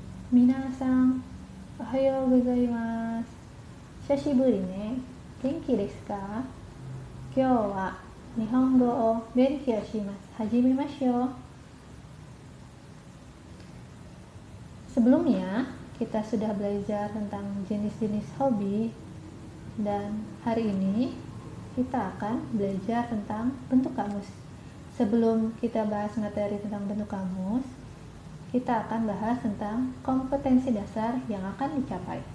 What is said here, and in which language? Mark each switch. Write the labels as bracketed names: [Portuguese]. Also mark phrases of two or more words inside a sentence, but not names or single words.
[Japanese] 皆さん、おはようございます。久しぶりね. 元気ですか?今日は日本語を勉強します. 始めましょう. [Indonesian] Sebelumnya, kita sudah belajar tentang jenis-jenis hobi, dan hari ini kita akan belajar tentang bentuk kamus. Sebelum kita bahas materi tentang bentuk kamus, kita akan bahas tentang kompetensi dasar yang akan dicapai.